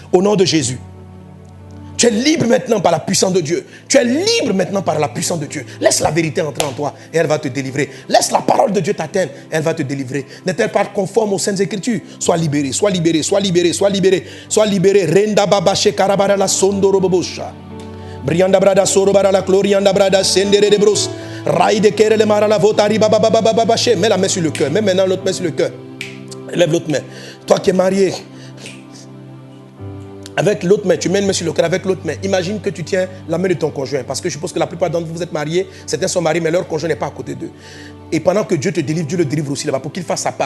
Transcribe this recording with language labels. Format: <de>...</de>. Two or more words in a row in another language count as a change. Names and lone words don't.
<fr>Au nom de Jésus. Tu es libre maintenant par la puissance de Dieu. Tu es libre maintenant par la puissance de Dieu. Laisse la vérité entrer en toi et elle va te délivrer. Laisse la parole de Dieu t'atteindre et elle va te délivrer. N'est-elle pas conforme aux Saintes Écritures? Sois libéré, sois libéré, sois libéré, sois libéré, sois libéré. Renda baba she karabara la sondoro bobosha. Brianda brada soro bara la glorianda brada sendere de bros. Raï de kere le mara la votari baba baba baba she. Mets la main sur le cœur. Mets maintenant l'autre main sur le cœur. Lève l'autre main. Toi qui es marié, avec l'autre main, tu mets une main sur le cœur avec l'autre main. Imagine que tu tiens la main de ton conjoint. Parce que je suppose que la plupart d'entre vous, vous êtes mariés. Certains sont mariés, mais leur conjoint n'est pas à côté d'eux. Et pendant que Dieu te délivre, Dieu le délivre aussi là-bas pour qu'il fasse sa part.</fr>